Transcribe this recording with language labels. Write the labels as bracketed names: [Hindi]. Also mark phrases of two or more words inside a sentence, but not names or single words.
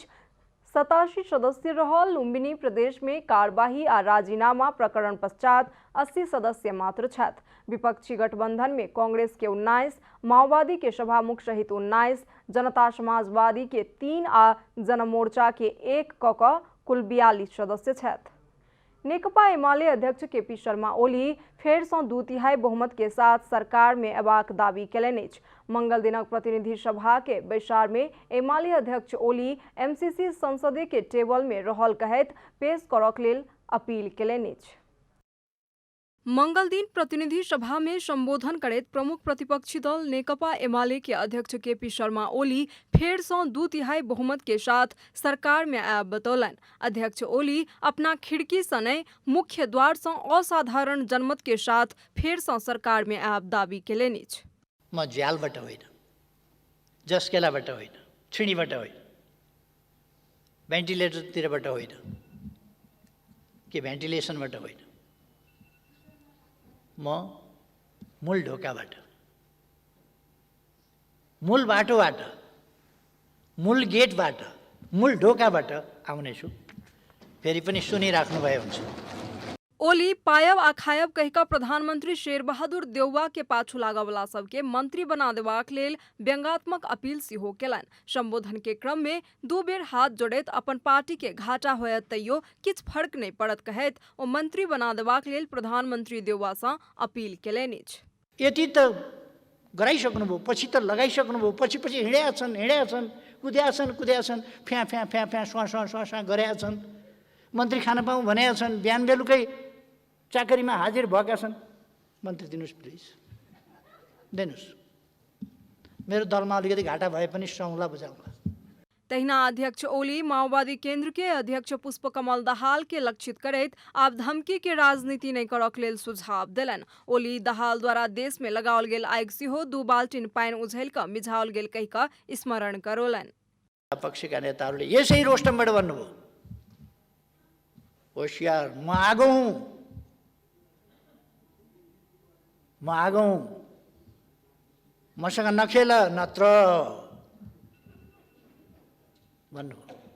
[Maithili] 87 सदस्य रहल लुम्बिनी प्रदेश में कार्यवाही आ राजीनामा प्रकरण पश्चात 80 सदस्य मात्र छथि। विपक्षी गठबंधन में कांग्रेस के 19, माओवादी के सभामुख सहित 19, जनता समाजवादी के 3 आ जनमोर्चा के 1 कऽ कुल 42 सदस्य छथि। नेकपा एमाले अध्यक्ष केपी शर्मा ओली फेर सँ 2/3 बहुमत के साथ सरकार में अयबाक दावी केलनि अछि। मंगल दिनक प्रतिनिधि सभा के बैसार में एमाले अध्यक्ष ओली MCC संसदीय के टेबल में रहल कहैत पेश करक लेल अपील केलनि अछि। मंगल दिन प्रतिनिधि सभा में संबोधन करैत प्रमुख प्रतिपक्षी दल नेकपा एमाले के अध्यक्ष केपी शर्मा ओली फेर सँ 2/3 बहुमत के साथ सरकार में आयब बतौलनि। अध्यक्ष ओली अपना खिड़की सने मुख्य द्वार सँ असाधारण जनमत के साथ फेर सँ सरकार में आयब दावी केलनि अछि। [Nepali] म ज्यालबाट होइन, जस्केलाबाट होइन, छिडीबाट होइन, भेन्टिलेटरतिरबाट होइन कि भेन्टिलेसनबाट होइन, म मूल ढोकाबाट, मूल बाटोबाट, मूल गेटबाट, मूल ढोकाबाट आउनेछु। फेरि पनि सुनिराख्नु भए हुन्छ। [Maithili] ओली पायब आ खायब कहिका प्रधानमंत्री शेरबहादुर देउवा के पाछू लागवला सबके मंत्री बना देबाक लेल व्यंग्यात्मक अपील सेहो केलनि। संबोधन के क्रम में 2 बेर हाथ जोड़ैत अपन पार्टी के घाटा होयत तैयो किछ फर्क नहीं पड़त कहैत ओ मंत्री बना देबाक लेल प्रधानमंत्री देउवा सँ अपील केलनि अछि। [Nepali] यति त गराइसक्नुभयो, पछि त लगाइसक्नुभयो, पछि हिँडेका छन्, कुद्या छन्, फ्या फ्या फ्या फ्या स्वाँ गरेका छन्, मन्त्री खान पाऊँ भनेका छन्, बिहान बेलुकै चाकरीमा हाजिर भएका छन्। मन्त्री दिनुहोस् प्लिज, दिनुहोस्। मेरो दलमा अलिकति घाटा भए पनि सौँला बुझाउँला। [Maithili] तहिना अध्यक्ष ओली माओवादी केंद्र के अध्यक्ष पुष्पकमल दाहाल के लक्षित करैत आब धमकी के राजनीति नहीं करक लेल सुझाव देलनि। ओली दाहाल द्वारा देश में लगाओल गेल आगि सेहो 2 बाल्टिन पानि उझैल कऽ मिझाओल गेल कहि कऽ स्मरण करौलनि। [Nepali] पक्षका नेताहरूले यसै रोस्टमबाट भन्नुभयो, होशियार, म आगो हुँ, मसँग नखेल नत्र भन्नुभयो।